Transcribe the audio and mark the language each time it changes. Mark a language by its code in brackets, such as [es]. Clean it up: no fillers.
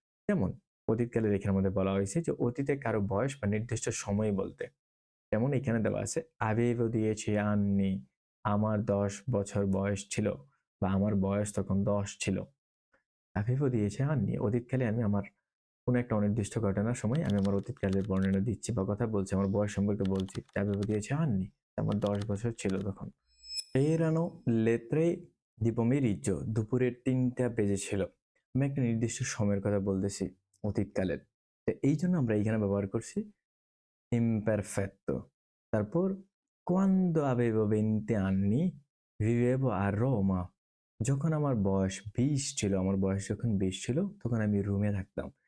[bn] যেমন অতীতকালে লেখার মধ্যে বলা হয়েছে যে অতীতে কারো বয়স বা নির্দিষ্ট সময় বলতে, যেমন এখানে দেওয়া আছে [it] avevo 10 anni, [bn] আমার 10 বছর বয়স ছিল, বা আমার বয়স তখন 10 ছিল। [it] avevo 10 anni [bn] অতীতকালে আমি আমার কোনো একটা অনির্দিষ্ট ঘটনার সময় আমি আমার অতীতকালের বর্ণনা দিচ্ছি বা কথা বলছি, আমার বয়স সম্পর্কে বলছি। [it] avevo 10 anni, [bn] আমার 10 বছর ছিল তখন। [it] erano le 3 di pomeriggio, [bn] দুপুরের 3টা বেজেছিল। আমি একটা নির্দিষ্ট সময়ের কথা বলতেছি অতীতকালের। তো এই জন্য আমরা এইখানে ব্যবহার করছি imperfetto। তারপর [it] quando avevo 20 anni vivevo a Roma, [bn] যখন আমার বয়স 20 ছিল, আমার বয়স যখন 20 ছিল তখন আমি রোমে থাকতাম।